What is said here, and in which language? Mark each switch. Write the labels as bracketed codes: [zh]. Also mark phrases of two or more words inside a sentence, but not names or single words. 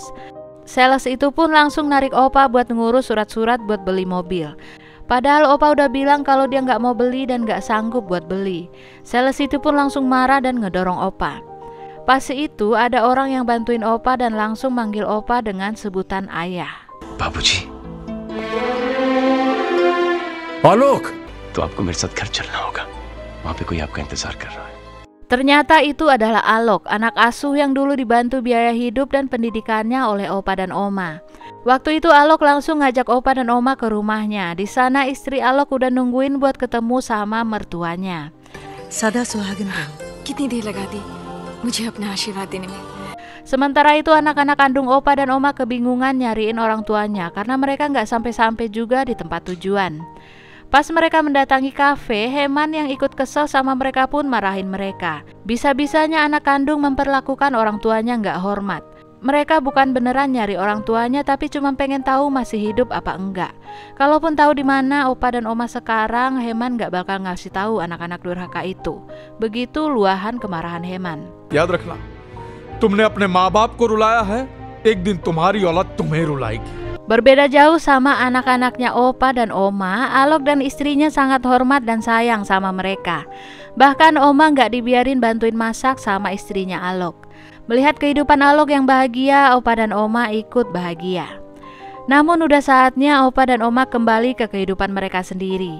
[id] Sales itu pun langsung narik Opa buat ngurus surat-surat buat beli mobil. Padahal Opa udah bilang kalau dia nggak mau beli dan nggak sanggup buat beli. Sales itu pun langsung marah dan ngedorong Opa. Pas itu ada orang yang bantuin Opa dan langsung manggil Opa dengan sebutan ayah. [hi] बाबूजी, आलोक, तो आपको मेरे साथ घर चलना होगा. वहाँ पे कोई आपका इंतजार कर रहा है. [id] Ternyata itu adalah Alok, anak asuh yang dulu dibantu biaya hidup dan pendidikannya oleh Opa dan Oma. Waktu itu Alok langsung ngajak Opa dan Oma ke rumahnya. Di sana istri Alok udah nungguin buat ketemu sama mertuanya. [hi] सदा सुहागन रहो. कितनी देर लगा दी मुझे अपना आशीर्वाद देने में. [id] Sementara itu anak-anak kandung Opa dan Oma kebingungan nyariin orang tuanya karena mereka nggak sampai-sampai juga di tempat tujuan. Pas mereka mendatangi kafe, Heman yang ikut kesel sama mereka pun marahin mereka. Bisa-bisanya anak kandung memperlakukan orang tuanya nggak hormat. Mereka bukan beneran nyari orang tuanya tapi cuma pengen tahu masih hidup apa enggak. Kalaupun tahu di mana Opa dan Oma sekarang, Heman nggak bakal ngasih tahu anak-anak durhaka itu. Begitu luahan kemarahan Heman. [hi] याद रखना, तुमने अपने माँ बाप को रुलाया है, एक दिन तुम्हारी औलाद तुम्हें रुलाएगी. [id] Berbeda jauh sama anak-anaknya Opa dan Oma, Alok dan istrinya sangat hormat dan sayang sama mereka. Bahkan Oma nggak dibiarin bantuin masak sama istrinya Alok. Melihat kehidupan Alok yang bahagia, Opa dan Oma ikut bahagia. Namun udah saatnya Opa dan Oma kembali ke kehidupan mereka sendiri.